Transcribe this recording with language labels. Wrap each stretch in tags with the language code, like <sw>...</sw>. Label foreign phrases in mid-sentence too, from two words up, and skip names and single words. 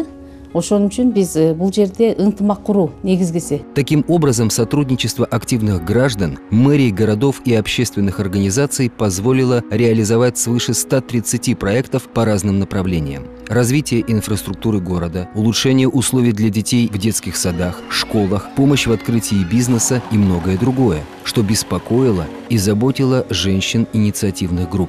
<ky>Ошон үчүн биз бул жерде ынтымак куруу негизгиси.</ky> <ru>Таким образом, сотрудничество активных граждан, мэрий городов и общественных организаций позволило реализовать свыше 130 проектов по разным направлениям. Развитие инфраструктуры города, улучшение условий для детей в детских садах, школах, помощь в открытии бизнеса и многое другое, что беспокоило и заботило женщин инициативных групп.</ru>